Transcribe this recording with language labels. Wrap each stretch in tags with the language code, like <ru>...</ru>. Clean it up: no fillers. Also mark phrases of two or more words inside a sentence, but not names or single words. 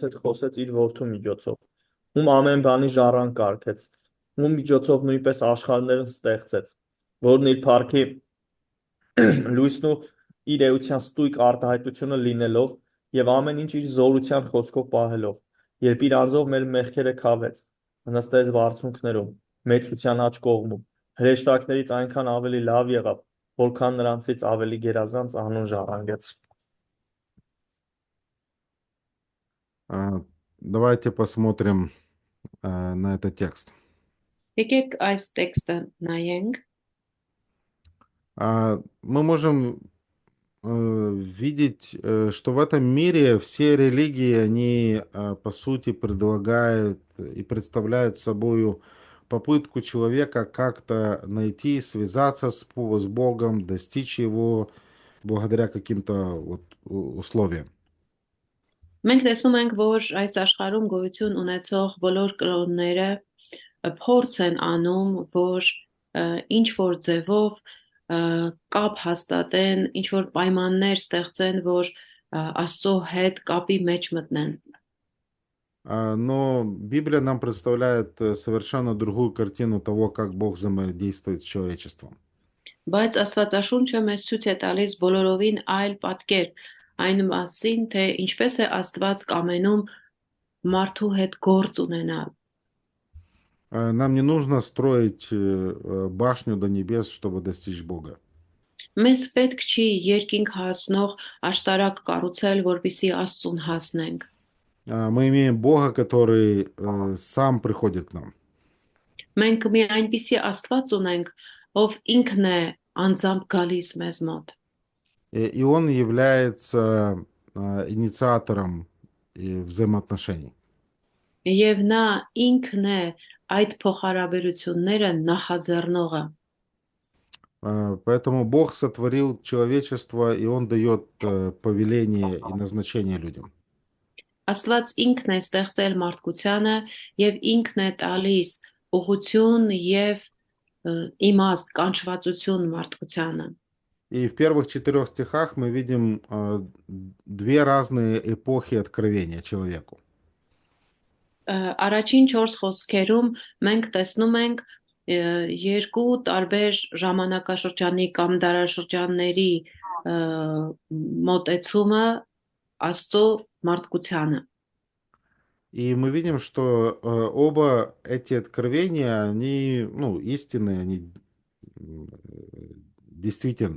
<hy>հետ խոսեց իր որդու միջոցով, ում ամեն բանի ժառանգ կարգեց, ում միջոցով նույնպես աշխարհներն ստեղծեց, որն իր փառքի լույսն ու իր էության ստույգ արտահայտությունը լինելով եւ ամեն ինչ իր զորության խոսքով պահելով, երբ իր անձով մեր մեղքերը քավեց, նստեց բարձունքներում, մեծության աջ կողմում, հրեշտակներից այնքան ավելի լավ եղավ, որքան նրանցից ավելի գերազանց անուն ժառանգեց։</hy> <ru>Давайте посмотрим на этот текст.</ru> <hy>Եկեք այս տեքստը նայենք։</hy> <ru>Мы можем видеть, что в этом мире все религии, они по сути предлагают и представляют собою попытку человека как-то найти, связаться с Богом, достичь Его благодаря каким-то вот условиям.</ru> <hy>Մենք տեսնում ենք, որ այս աշխարհում գոյություն ունեցող բոլոր կրոնները փորձ են անում, որ ինչ որ ձևով կապ հաստատեն, ինչ որ պայմաններ ստեղծեն, որ Աստծո հետ կապի մեջ մտնեն։</hy> <ru>Но Библия нам представляет совершенно другую картину того, как Бог взаимодействует с человечеством.</ru> <hy>Բայց Աստվածաշունչը մեզ ցույց է տալիս բոլորովին այլ պատկեր այն մասին, թե ինչպես է Աստված կամենում մարդու հետ գործ ունենալ։</hy> <ru>Нам не нужно строить башню до небес, чтобы достичь Бога.</ru> <hy>Մեզ պետք չի երկինք հասնող աշտարակ կառուցել, որպեսզի Աստծուն հասնենք։</hy> <ru>Мы имеем Бога, который сам приходит к нам.</ru> <hy>Մենք մի այնպիսի Աստված ունենք, ով ինքն է անձամբ գալիս մեզ մոտ։</hy> <ru>И Он является инициатором взаимоотношений.</ru> <hy>Եվ նա ինքն է այդ փոխհարաբերությունները նախաձեռնողը։</hy> <ru>Поэтому Бог сотворил человечество, и Он дает повеление и назначение людям.</ru> <hy>Աստված ինքն է ստեղծել մարդկությանը եւ ինքն է տալիս ուղղություն եւ իմաստ, կանչվածություն մարդկությանը։</hy> <ru>И в первых 4 стихах мы видим 2 разные эпохи откровения человеку.</ru> <hy>Առաջին 4 խոսքերում մենք տեսնում ենք երկու տարբեր ժամանակաշրջանի կամ դարաշրջանների մոտեցումը Աստծո մարդկությանը։</hy> <ru>И мы видим, что оба эти откровения, они, истинные, они действительны.</ru>